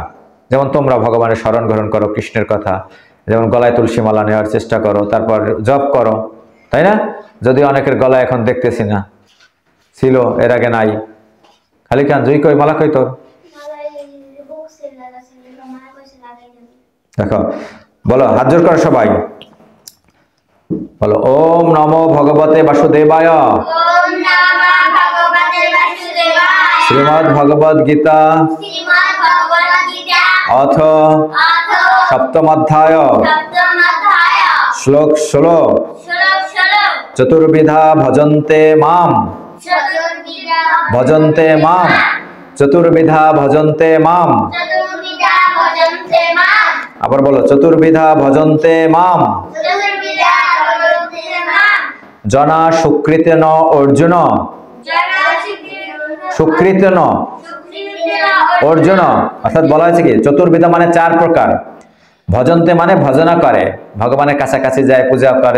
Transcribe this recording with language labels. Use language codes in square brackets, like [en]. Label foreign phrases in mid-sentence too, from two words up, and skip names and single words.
[bn] যেমন তোমরা ভগবানের শরণ গ্রহণ করো, কৃষ্ণের কথা, যেমন গলায় তুলসী মালা নেওয়ার চেষ্টা করো, তারপর জপ করো, তাই না? যদি অনেকের গলায় এখন দেখতেছি না, ছিল এর আগে নাই। খালি কান জুই কই মালা কই তোর? দেখো, বলো, হাত জোর করো সবাই, বলো, [sa] ওম নমো ভগবতে বাসুদেবায়। ওম নমঃ ভগবতে বাসুদেবায়। [bn] শ্রীমদ্ ভগবদ গীতা শ্রীমদ্ ভগবদ গীতা অথ অথ সপ্তম অধ্যায় সপ্তম অধ্যায় শ্লোক 16 শ্লোক 16 [sa] চতুর্বিধা ভজন্তে মাম, চতুর্বিধা ভজন্তে মাম, চতুর্বিধা ভজন্তে মাম। চতুর্বিধা ভজন্তে মাম। [bn] আবার বলো, [sa] চতুর্বিধা ভজন্তে মাম। চতুর্বিধা ভজন্তে মাম। জনা সুকৃতেন অর্জুন, জনা সুকৃতেন সুকৃতেন [bn] অর্জুন, অর্থাৎ বলা হয়েছে কি চতুর্বিধা মানে 4 প্রকার। ভজন্তে মানে ভজনা করে, ভগবানের কাছাকাছি যায়, পূজা করে।